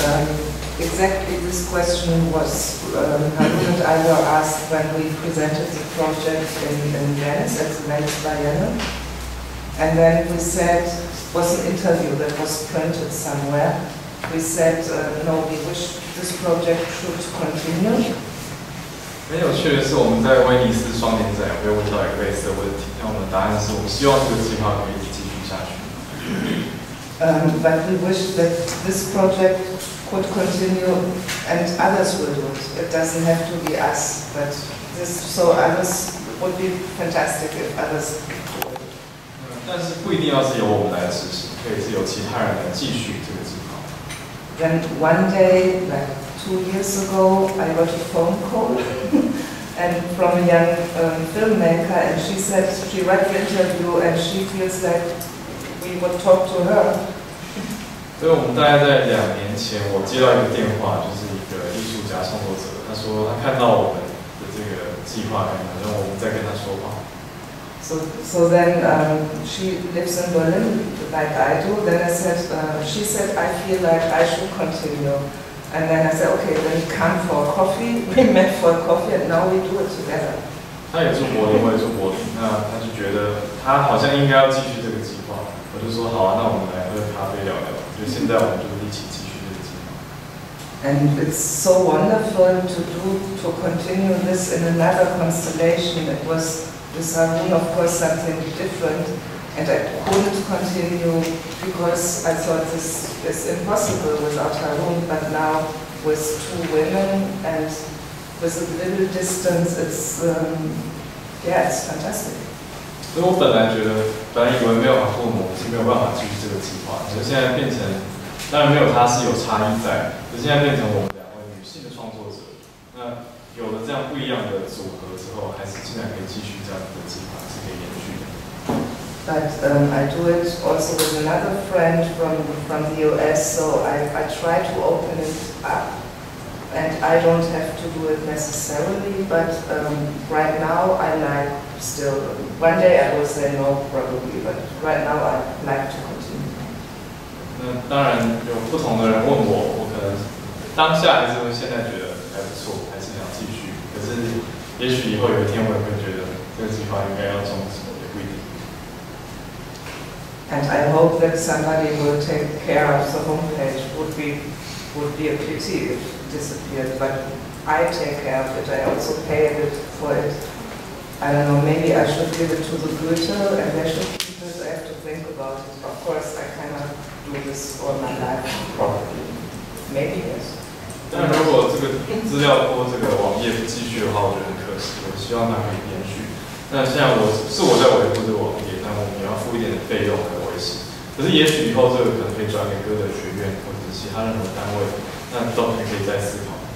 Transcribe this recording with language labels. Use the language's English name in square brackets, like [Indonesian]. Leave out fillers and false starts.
[English] Exactly this question was Harun and I were asked when we presented the project in Venice at the Venice Biennale. And then we said, it was an interview that was printed somewhere. We said, no, we wish this project should continue. [Chinese] 很有趣的是，我们在威尼斯双年展有被问到一个类似的问题，那我们的答案是我们希望这个计划可以一直继续下去。 [English] But we wish that this project could continue and others will do it. It doesn't have to be us, but so others would be fantastic if others do it. [Chinese] 但是不一定要是由我们来执行，可以是由其他人来继续这个计划。 [English] Then one day, like 2 years ago, I got a phone call and from a young filmmaker, and she said she read the interview and she feels like we would talk to her. [Chinese] 所以我们大概在2年前，我接到一个电话，就是一个艺术家创作者，他说他看到我们的这个计划，好像我们在跟他说话。 [English] So then she lives in Berlin like I do. Then I said, she said, I feel like I should continue. And then I said, okay, then come for a coffee. We met for a coffee and now we do it together. [Chinese] 他也住柏林，我也住柏林，那他就觉得他好像应该要继续这个计划，我就说好啊，那我们来喝咖啡聊聊。就现在我们就一起继续这个计划。 [English] And it's so wonderful to continue this in another constellation. It was with Harun, of course, something different, and I couldn't continue because I thought this is impossible without Harun. But now with two women and with a little distance, it's fantastic. [Chinese] 所以我本来以为没有阿布姆是没有办法继续这个计划，可是现在变成，当然没有他是有差异在，可是现在变成我们2位女性的创作者，那有了这样不一样的组合之后，还是竟然可以继续这样的计划是可以延续的。 [English] But I do it also with another friend from the US, so I try to open it up. And I don't have to do it necessarily, but right now I like still. One day I will say no, probably, but right now I like to continue. [Chinese] 那当然有不同的人问我，我可能当下还是会现在觉得还不错，还是想继续。可是也许以后有一天我也会觉得这个计划应该要终止，也不一定。 [English] And I hope that somebody will take care of the homepage. Would be a pity if it disappeared, but I take care of it. I also pay a bit for it. I don't know, maybe I should give it to the Goethe and they should keep it. I have to think about it. Of course, I cannot do this all my life, probably. Maybe yes. [Chinese] 但如果这个资料或这个网页不继续的话，我觉得很可惜。我希望它可以延续。那现在我在维护这个网页，那我们也要付一点的费用来维系。可是也许以后这个可能可以转给歌德学院或者是其他任何单位，那都还可以再思考。